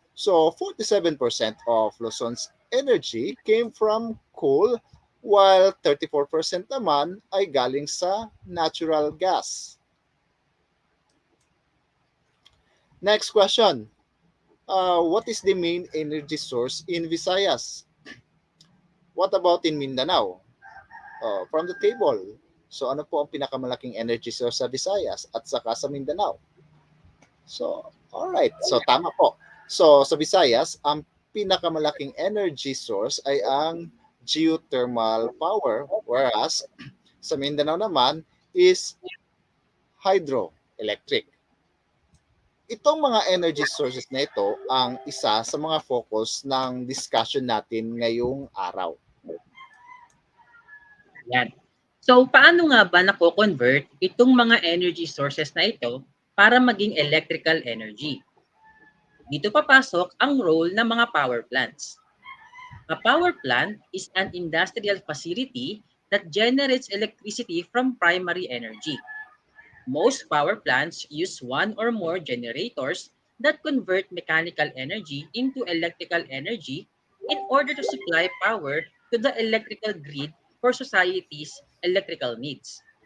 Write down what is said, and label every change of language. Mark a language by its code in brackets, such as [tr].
[en] So 47% of Luzon's energy came from coal, while 34% [tl] naman ay galing sa [en] natural gas. Next question. What is the main energy source in Visayas? What about in Mindanao? From the table. [tl] So ano po ang pinakamalaking energy source sa Visayas at saka sa Mindanao? So, alright. So tama po. So sa Visayas, ang pinakamalaking energy source ay ang geothermal power, whereas sa Mindanao naman is hydroelectric. Itong mga energy sources na ito ang isa sa mga focus ng discussion natin ngayong araw. Yan. So, paano nga ba nako-convert itong mga energy sources na ito para maging electrical energy? Dito papasok ang role ng mga power plants. [en] A power plant is an industrial facility that generates electricity from primary energy. Most power plants use one or more generators that convert mechanical energy into electrical energy in order to supply power to the electrical grid for society's electrical needs.